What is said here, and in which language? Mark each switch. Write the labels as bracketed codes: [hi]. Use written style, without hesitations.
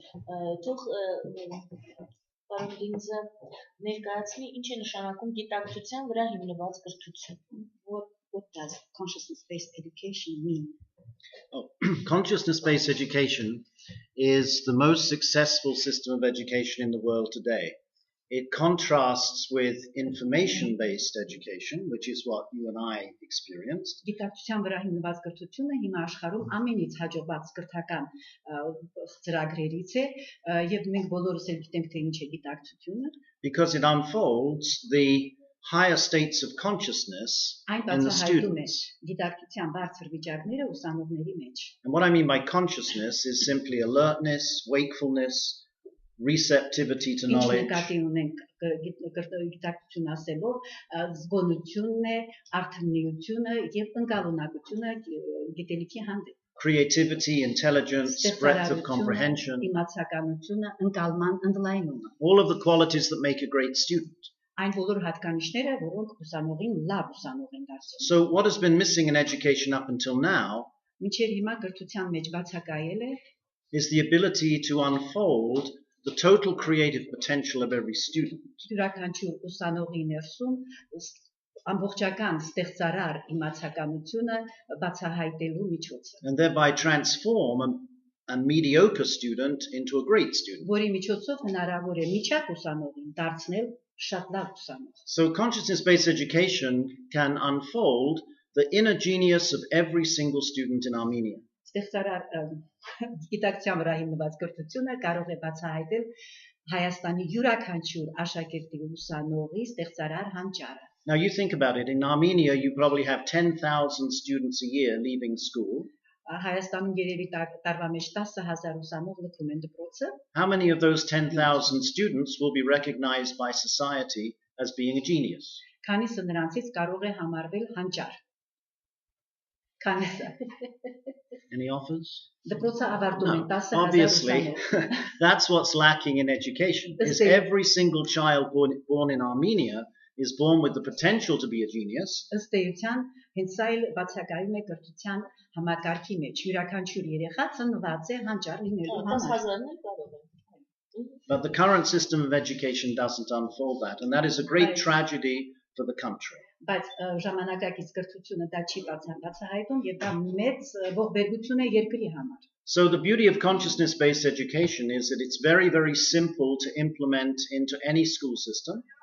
[hy] Թող պարոն Դինզը ներկայացնի ինչ է նշանակում գիտակցության վրա հիմնված կրթություն։ [en] What does consciousness-based education mean? Oh, consciousness-based education is the most successful system of education in the world today. It contrasts with information-based education, which is what you and I experienced. [hy] Գիտակցության վրա հիմնված կրթությունը հիմա աշխարհում ամենից հաջողված կրթական ծրագրերից է, եւ մենք բոլորս էլ գիտենք թե ինչ է գիտակցությունը. [en] Because it unfolds the higher states of consciousness in the students. [hy] Գիտակցության բարձր վիճակները ուսանողների մեջ. [en] And what I mean by consciousness is simply alertness, wakefulness, receptivity to knowledge. [hy] Գիտակցություն ասելով զգոնությունն է, արթնիությունը եւ ընկալունակությունը գիտելիքի հանդեպ. [en] Creativity, intelligence, breadth of comprehension. [hy] Իմացականությունը, ընկալման ընդլայնումը. [en] All of the qualities that make a great student. [hy] Այն բոլոր հատկանիշները, որոնք ուսանողին լավ ուսանող են դարձնում. [en] So what has been missing in education up until now [hy] Մինչև հիմա կրթության մեջ բացակայել է [en] is the ability to unfold the total creative potential of every student. [hy] յուրաքանչյուր ուսանողի ներսում ամբողջական ստեղծարար իմացականությունը բացահայտելու միջոցը. [en] And thereby transform a mediocre student into a great student. [hy] Որի միջոցով հնարավոր է միջակ ուսանողին դարձնել շատ լավ ուսանող. [en] So consciousness-based education can unfold the inner genius of every single student in Armenia. [hy] Ստեղծարար գիտակցության վրա հիմնված կրթությունը կարող է բացահայտել Հայաստանի յուրաքանչյուր աշակերտի ուսանողի ստեղծարար հանճարը. [en] Now you think about it, in Armenia you probably have 10,000 students a year leaving school. [hy] Հայաստանում երևի տարվա մեջ 10,000 ուսանող լքում են դպրոցը. [en] How many of those 10,000 students will be recognized by society as being a genius? [hy] Քանիսը նրանցից կարող է համարվել հանճար. Քանիսը. [en] Any offers? [hy] Դպրոցը ավարտում են 10,000 [en] Obviously, [hy] ուսանող. [en] that's what's lacking in education. Is every single child born in Armenia is born with the potential to be a genius. [hy] Ըստ էության, հենց սա էլ բացակայում է կրթության համակարգի մեջ. Յուրաքանչյուր երեխա ծնված է հանճար լինելու համար. 10,000-ն էլ կարող են. [en] But the current system of education doesn't unfold that, and that is a great tragedy for the country. [hy] Բայց ժամանակակից կրթությունը դա չի բացահայտում եւ դա մեծ ողբերգություն է երկրի համար. [en] So the beauty of consciousness-based education is that it's very, very simple to implement into any school system.